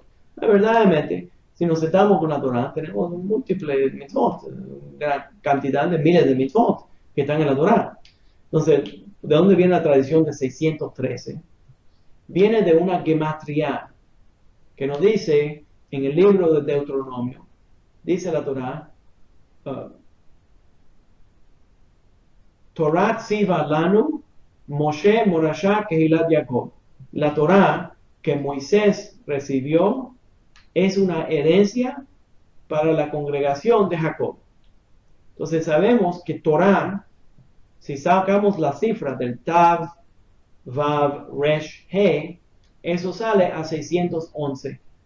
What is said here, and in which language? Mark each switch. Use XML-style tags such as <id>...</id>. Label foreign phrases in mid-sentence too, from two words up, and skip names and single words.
<es>Verdaderamente, si nos sentamos con la Torah, tenemos múltiples mitzvot, gran cantidad de miles de mitzvot que están en la Torah. Entonces, ¿de dónde viene la tradición de 613? Viene de una gematría que nos dice en el libro de Deuteronomio, dice la Torah,</es> <he>תורה צוה לנו משה מורשה קהלת יעקב.</he> <es>La Torah que Moisés recibió es una herencia para la congregación de Jacob. Entonces sabemos que Torah, si sacamos la cifra del Tav, Vav, Resh, He, eso sale a 611.</es>